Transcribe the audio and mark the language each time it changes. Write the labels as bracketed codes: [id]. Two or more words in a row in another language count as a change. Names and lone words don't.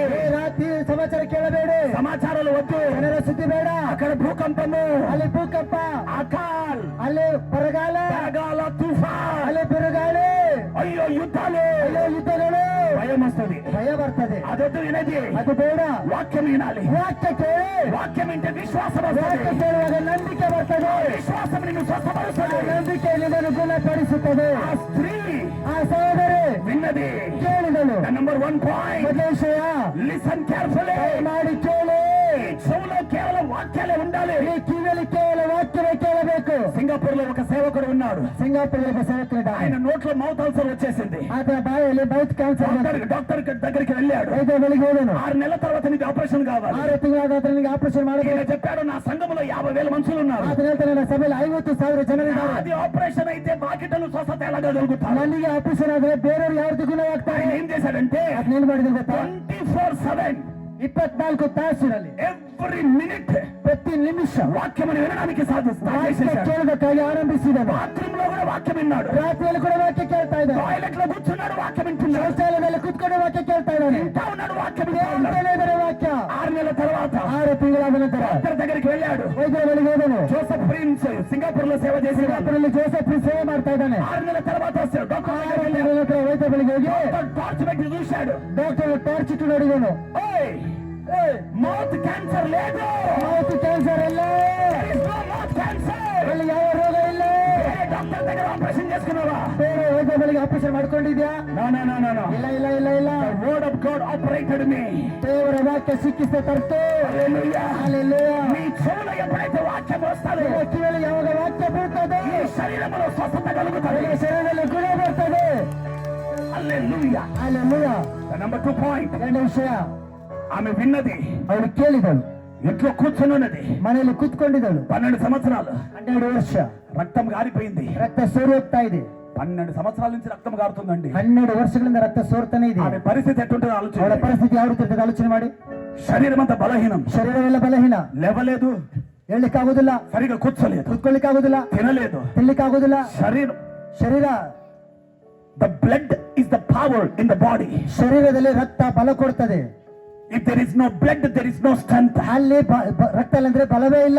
[kn] ಈ ರಾತ್ರಿ ಸಮಾಚಾರ ಕೇಳಬೇಡಿ, [te] సమాచారాలు వద్దు. [kn] ಜನರ ಸುದ್ದಿ ಬೇಡ. [te] అక్కడ భూకంపము, [kn] ಅಲ್ಲಿ ಭೂಕಂಪ, [te] అకాల్, [kn] ಅಲ್ಲಿ ಬರಗಾಲ, [te] బరగాల, తుఫాన్, [kn] ಅಲ್ಲಿ ಬಿರುಗಾಳಿ, [te] అయ్యో యుద్ధాలు, [kn] ಅಲ್ಲೇ యుದ್ಧಗಳು, [te] భయం వస్తుంది. [kn] ಭಯ ಬರ್ತದೆ. [te] అదొద్దు, వినది. [kn] ಅದು ಬೇಡ. [te] వాక్యం వినాలి. [kn] ವಾಕ್ಯ ಕೇಳಿ. [te] వాక్యం వింటే విశ్వాసం [kn] ವಾಕ್ಯ [te] వస్తుంది. [kn] ಕೇಳುವಾಗ ನಂಬಿಕೆ ಬರ್ತದೆ. [te] విశ్వాసం నిన్ను స్వస్థపరుస్తుంది. [kn] ನಂಬಿಕೆ ನಿನ್ನನ್ನು ಗುಣಪಡಿಸುತ್ತದೆ. [te] ఆ స్త్రీ [kn] ಆ ಸಹೋದರಿ [te] విన్నది. [kn] ಕೇಳಿದಳು. [en] number 1 point, [kn] ಮೊದಲ ವಿಷಯ, [en] listen carefully. [kn] ಮಾಡಿ ಕೇಳಿ. [te] చెవులో కేవలం వాక్యాలే ఉండాలి. [kn] ಈ కివిಯಲ್ಲಿ ಕೇವಲ ವಾಕ್ಯವೇ ಕೇಳಬೇಕು. [te] సింగపూర్ లో ఒక సేవకుడు ఉన్నాడు. [kn] ಸಿಂಗಾಪುರ ಒಬ್ಬ ಸೇವಕರಿದ್ದಾನೆ. [te] ఆయన నోట్లో [en] mouth ulcer [te] వచ్చేసింది. [kn] ಆತನ ಬಾಯಲ್ಲಿ [en] mouth cancer [te] డాక్టర్ దగ్గరికి వెళ్ళాడు. [kn] ವೈದ್ಯ ಬಳಿಗೆ ಹೋದನು. [te] 6 నెలల తర్వాత నీకు ఆపరేషన్ కావాలి. [kn] 6 ತಿಂಗಳಾದ ನಂತರ ನಿನಗೆ ಆಪರೇಷನ್ ಮಾಡಬೇಕು. [te] ఈయన చెప్పాడు, నా సంఘములో 50,000 మనుషులు ఉన్నారు. [kn] ಆತನ ಹೇಳ್ತಾನೆ, ನನ್ನ ಸಭೆಯಲ್ಲಿ 50,000 ಜನರಿದ್ದಾರೆ. [te] అది ఆపరేషన్ అయితే బాకిటలు స్వస్థత ఎలాగా జరుగుతారు? [kn] ನನಗೆ ಆಪರೇಷನ್ ಆದ್ರೆ ಬೇರೆಯವರು ಯಾವ ರೀತಿ ಗುಣವಾಗ್ತಾರೆ? [te] ఆయన ఏం చేశాడంటే [kn] ಅದನ್ನ ಏನ್ ಮಾಡಿದ್ರು ಗೊತ್ತಾ? 24/7 24 ತಾಸಿನಲ್ಲಿ [en] every every minute [te] ప్రతి నిమిష వాక్యమును వినడానికి [kn] వాక్య కేಳಬೇಕಾಗಿ ఆరంభిಸಿದನು. [te] బాత్రూమ్ లో కూడా వాక్యం విన్నాడు, [kn] ರಾತ್ರಿಯಲ್ಲಿ ಕೂಡ ವಾಕ್ಯ ಕೇಳ್ತಾ ಇದ್ದಾನೆ, [te] టాయిలెట్ లో కూర్చున్నాడు వాక్యం వింటున్నాడు, [kn] ಶೌಚಾಲಯದಲ್ಲಿ ಕುತ್ಕೊಂಡು ವಾಕ್ಯ ಕೇಳ್ತಾ ಇದ್ದಾನೆ, [te] వింటా ఉన్నాడు వాక్యం వింటా ఉన్నాడు. [kn] ಕೇಳ್ತಾನೆ ಇದ್ದಾನೆ ವಾಕ್ಯ. [te] 6 నెలల తర్వాత [kn] 6 ತಿಂಗಳಾದ ನಂತರ [te] డాక్టర్ దగ్గరికి వెళ్ళాడు. [kn] ವೈದ್ಯರ ಬಳಿಗೆ ಹೋದನು. [te] జోసెఫ్ ప్రిన్స్ సింగపూర్ లో సేవ చేసి [kn] సింగపುರಲ್ಲಿ ಜೋಸೆಫ್ ಸೇವೆ ಮಾಡ್ತಾ ಇದ್ದಾನೆ. [te] 6 నెలల తర్వాత వస్తాడు. [kn] 6 ತಿಂಗಳ ನಂತರ ವೈದ್ಯ ಬಳಿಗೆ ಹೋಗಿ [te] టార్చ్ పెట్టి చూశాడు. [kn] ಡಾಕ್ಟರ್ ಟಾರ್ಚ್ ಇಟ್ಟು ನೋಡಿದನು. [en] mouth cancer [te] లేదు, [en] mouth cancer [kn] ಇಲ್ಲ, [en] mouth cancer. [kn] ಅಲ್ಲಿ ಯಾವ ರೋಗ ಇಲ್ಲ. [te] డాక్టర్ దగ్గర ఆపరేషన్ చేసుకున్నావా? [kn] ಬೇರೆ ವೈದ್ಯ ಬಳಿಗೆ ಆಪರೇಷನ್ ಮಾಡ್ಕೊಂಡಿದ್ಯಾ? [en] no no no no no. [kn] ಇಲ್ಲ ಇಲ್ಲ ಇಲ್ಲ ಇಲ್ಲ. [en] The word of God operated me. [kn] ದೇವರ ವಾಕ್ಯ ಸಿಕ್ಕಿಸ್ತೆ ತರ್ತು. Hallelujah. Hallelujah. [te] నీ చెవులో ఎప్పుడైతే వాక్యం వస్తాదో [kn] ನಿಮ್ಮ ಕಿವಿಯಲ್ಲಿ ಯಾವಾಗ ವಾಕ್ಯ ಬೀಳ್ತದೆ [te] నీ శరీరంలో స్వస్థత కలుగుతుంది. [kn] ನಿಮ್ಮ ಶರೀರದಲ್ಲಿ ಗುಣ ಬರ್ತದೆ. Hallelujah. Hallelujah. [en] The number 2 point. [kn] ಎರಡನೇ ವಿಷಯ, [te] ఆమె విన్నది, [kn] ಅವಳು ಕೇಳಿದಳು, [te] ఇంట్లో కూర్చొనున్నది, [kn] ಮನೆಯಲ್ಲಿ ಕೂತ್ಕೊಂಡಿದ್ದಳು. [te] 12 సంవత్సరాలు [kn] 12 ವರ್ಷ [te] రక్తం గారిపోయింది. [kn] ರಕ್ತ ಸೋರಿ ಹೋಗ್ತಾ ಇದೆ. [te] 12 సంవత్సరాల నుంచి రక్తం గారుతుందండి. [kn] 12 ವರ್ಷಗಳಿಂದ ರಕ್ತ ಸೋರ್ತಾನೆ ಇದೆ. [te] ఆమె పరిస్థితి ఎట్టుంటుందో [kn] ಅವಳ [te] ఆలోచించండి. [kn] ಪರಿಸ್ಥಿತಿ ಯಾವ ರೀತಿ ಇರ್ತದೆ ಆಲೋಚನೆ ಮಾಡಿ. [te] శరీరం అంతా బలహీనం, [kn] ಶರೀರವೆಲ್ಲ ಬಲಹೀನ, [te] లేవలేదు, [kn] ಹೇಳಲಿಕ್ಕಾಗುದಿಲ್ಲ, [te] సరిగా కూర్చోలేదు, [kn] ಕೂತ್ಕೊಳ್ಳಿಕ್ಕಾಗುದಿಲ್ಲ, [te] తినలేదు. [kn] ತಿನ್ಲಿಕ್ಕಾಗುದಿಲ್ಲ. [te] శరీరం, [kn] ಶರೀರ, [en] the blood is the power in the body. [kn] ಶರೀರದಲ್ಲಿ ರಕ್ತ ಬಲ ಕೊಡ್ತದೆ. [en] If there is no blood, there is no strength. [kn] ಅಲ್ಲಿ ರಕ್ತ ಇಲ್ಲಂದ್ರೆ ಬಲವೇ ಇಲ್ಲ.